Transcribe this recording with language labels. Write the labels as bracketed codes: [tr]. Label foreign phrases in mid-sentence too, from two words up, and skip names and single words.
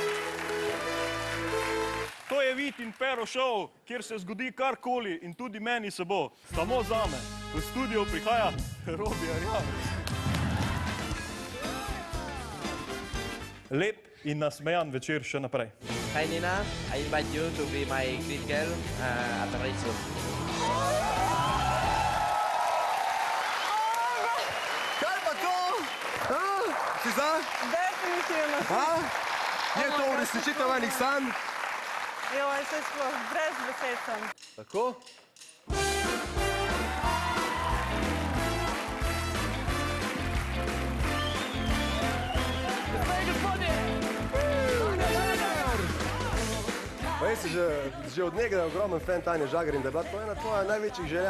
[sl] To je Vid in Pero Show, kjer se zgodi karkoli in tudi meni se bo. Samo zame. V studio prihaja Robi Arjan. Lep in nasmejan večer še naprej. [en] Hi Nina, I invite you to be my green girl at the race soon. [sl] Kaj pa to? Si za? Definitivno. Je to uresničitev enih sanj? Joj, se sploh, brez besed sem. Tako? Pa jaz si že od nekdaj ogromen fan Tanje Žagar in da je bila to ena tvoja največjih želja.